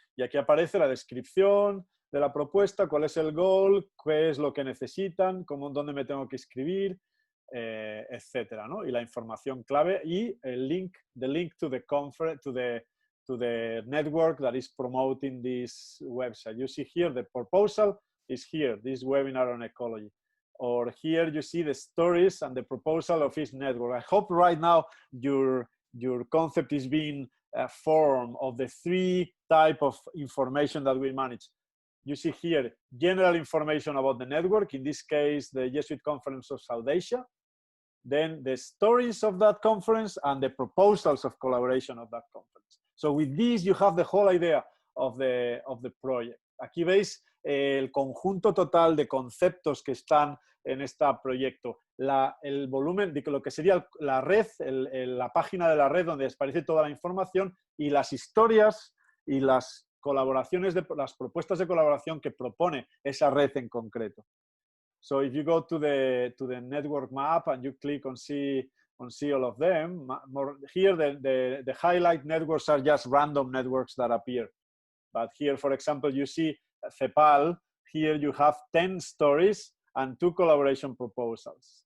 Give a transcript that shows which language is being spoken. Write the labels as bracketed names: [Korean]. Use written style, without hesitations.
[Spanish] Y aquí aparece la descripción de la propuesta, cuál es el goal, qué es lo que necesitan, dónde me tengo que inscribir, etcétera, ¿no? Y la información clave y el link, [English] the link to the conference, to the network that is promoting this website. You see here the proposal is here, this webinar on ecology. or here you see the stories and the proposal of each network. I hope right now your concept is being formed of the 3 types of information that we manage. You see here general information about the network, in this case the Jesuit Conference of South Asia, then the stories of that conference and the proposals of collaboration of that conference. So with this you have the whole idea of the project. [Spanish] Aquí veis el conjunto total de conceptos que están en este proyecto. El volumen de lo que sería la red, la página de la red donde aparece toda la información y las historias y las colaboraciones, las propuestas de colaboración que propone esa red en concreto. [English] So if you go to the network map and you click on see all of them, here the highlight networks are just random networks that appear. But here, for example, you see CEPAL. Here you have 10 stories and 2 collaboration proposals.